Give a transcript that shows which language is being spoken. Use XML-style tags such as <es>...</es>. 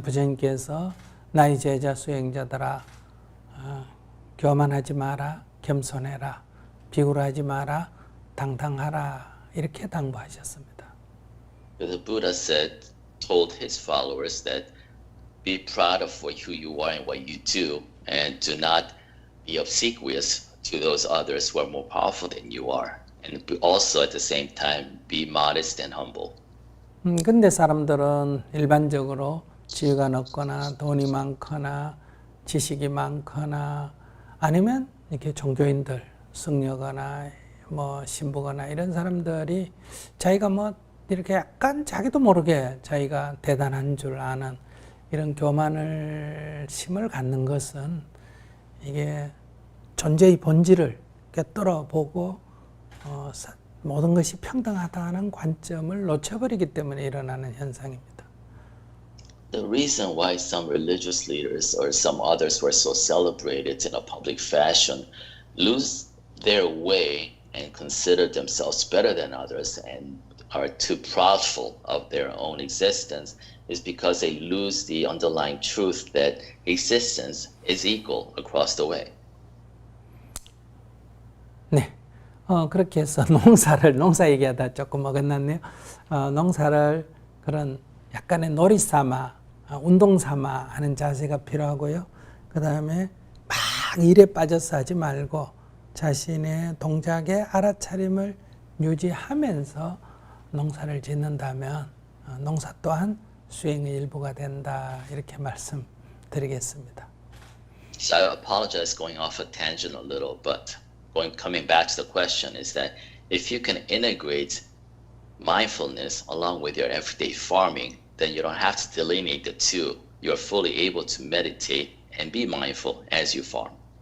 <ko>부처님께서 나의 제자 수행자들아, 교만하지 마라, 겸손해라, 비굴하지 마라, 당당하라 이렇게 당부하셨습니다.</ko> <en>The Buddha told his followers that be proud of who you are and what you do, and do not be obsequious to those others who are more powerful than you are, and also at the same time be modest and humble.</en> <ko>근데 사람들은 일반적으로 지위가 높거나 돈이 많거나 지식이 많거나 아니면 이렇게 종교인들, 승려거나 뭐 신부거나 이런 사람들이 자기가 뭐 이렇게 약간 자기도 모르게 자기가 대단한 줄 아는 이런 교만을 심을 갖는 것은 이게 존재의 본질을 꿰뚫어보고 모든 것이 평등하다는 관점을 놓쳐버리기 때문에 일어나는 현상입니다.</ko> <en>The reason why some religious leaders or some others who are so celebrated in a public fashion lose their way and consider themselves better than others and are too proudful of their own existence is because they lose the underlying truth that existence is equal across the way.</en> <ko>네. 그렇게 해서 농사 얘기하다 조금 어긋났네요. 농사를 그런 약간의 놀이 삼아, 운동 삼아 하는 자세가 필요하고요. 그 다음에 막 일에 빠져서 하지 말고 자신의 동작의 알아차림을 유지하면서 농사를 짓는다면 농사 또한 수행의 일부가 된다. 이렇게 말씀드리겠습니다.</ko> <en>So I apologize going off a tangent a little, but coming back to the question is that if you can integrate mindfulness along with your everyday farming, then you don't have to delineate the two. You're fully able to meditate and be mindful as you farm.</en>